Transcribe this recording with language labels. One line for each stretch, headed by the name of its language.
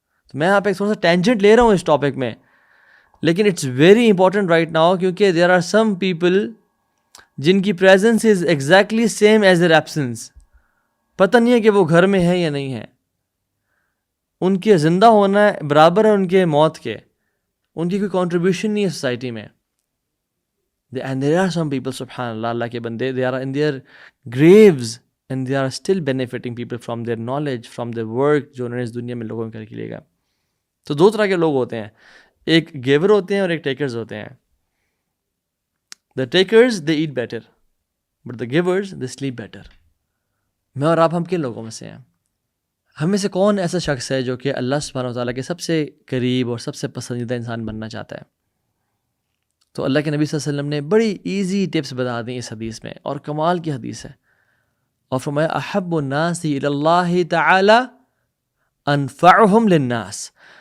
Urdu: تو میں یہاں پہ تھوڑا سا ٹینجنٹ لے رہا ہوں اس ٹاپک میں، لیکن
English: it's very important right now,
Urdu: کیونکہ
English: there are some people
Urdu: جن کی presence
English: Is exactly same as their absence.
Urdu: پتہ نہیں ہے کہ وہ گھر میں ہے یا نہیں ہے. ان کے زندہ ہونا برابر ہے ان کے موت کے. ان کی کوئی کنٹریبیوشن نہیں ہے سوسائٹی میں.
English: And there are some people,
Urdu: سبحان اللہ، اللہ کے بندے,
English: they are in their graves and they are still benefiting people from their knowledge, from their work
Urdu: جو انہوں نے اس دنیا میں لوگوں کر کے لے گا. تو دو طرح کے لوگ ہوتے ہیں، ایک گیور ہوتے ہیں اور ایک ٹیکرز ہوتے ہیں.
English: The takers they eat better but the givers they sleep better.
Urdu: میں اور آپ ہم کن لوگوں میں سے ہیں؟ ہم میں سے کون ایسا شخص ہے جو کہ اللہ سبحانہ وتعالیٰ کے سب سے قریب اور سب سے پسندیدہ انسان بننا چاہتا ہے؟ تو اللہ کے نبی صلی اللہ علیہ وسلم نے بڑی ایزی ٹپس بتا دیں اس حدیث میں، اور کمال کی حدیث ہے. اور فرمایا
Arabic: احب الناس الی اللہ تعالی انفعہم للناس.